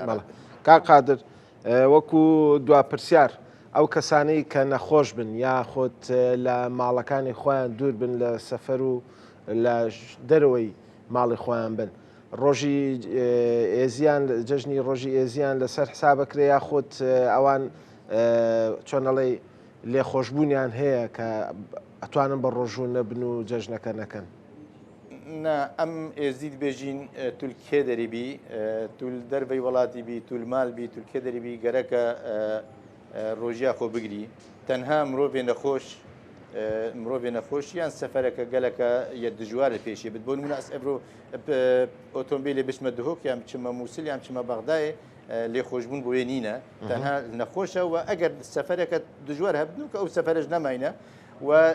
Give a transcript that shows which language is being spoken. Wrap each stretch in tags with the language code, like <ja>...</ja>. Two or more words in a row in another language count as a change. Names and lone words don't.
<ckb>کا قادر وەکو دواپرسیار ئەو کەسانەی کە نەخۆش بن یا خۆت لە ماڵەکانی خۆیان دوور بن لە سەفەر و لە دەرەوەی ماڵی خۆیان بن ڕۆژی ئێزیان جەژنی ڕۆژی ئێزیان لەسەر حسابەکرێ یا خۆت ئەوان چۆنەڵێ لێخۆشببوونیان هەیە کە ئەتوانن بە ڕۆژوو نەبن و جەژنەکە نەکەن</ckb> <ku>ئەم ئێزید بێژین تول کێ دەریبی تول دەربەی وڵاتی بی تول مال بی تول کێ دەریبی گەرەکە ڕۆژیا خۆ بگری تەنها مرۆڤێ نەخۆش یان سەفەرەکە گەلەکە یە دژوارە پێشی بت بۆ نمونە ئەس ئەبرۆ ئۆتۆمبیلێ بچمە دهۆک یان بچمە مووسل یان بچمە بەغدایە لێخۆشببوون بۆیە نینە تەنها نەخۆشە و ئەگەر سەفەرەکە دژوار هەبن و کە ئەو سەفەرش نەماینە و</ku>